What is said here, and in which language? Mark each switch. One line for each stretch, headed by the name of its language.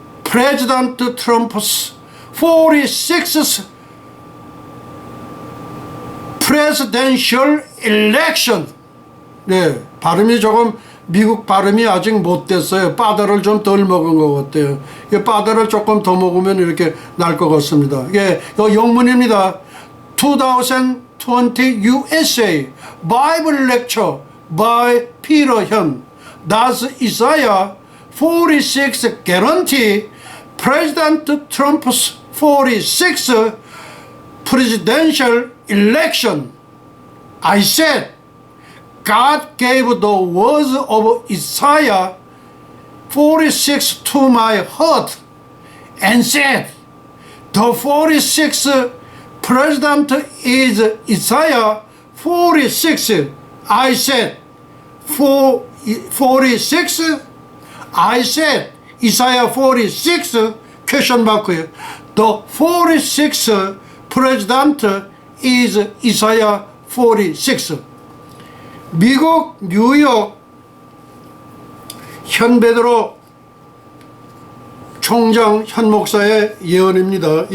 English: President Trump's 46th presidential election.
Korean: 네, 발음이 조금 미국 발음이 아직 못 됐어요. 바다를 좀 덜 먹은 것 같아요. 바다를 조금 더 먹으면 이렇게 날 것 같습니다. 예, 이 영문입니다.
English: 2020 USA Bible Lecture by Peter Hyun. Does Isaiah 46 guarantee President Trump's 46th presidential election? I said, God gave the words of Isaiah 46 to my heart and said, the 46th president is Isaiah 46. I said, 46? I said, Isaiah 46? Question mark. The 46th president is Isaiah 46.
Korean: 미국 뉴욕 현 베드로 총장 현 목사의 예언입니다.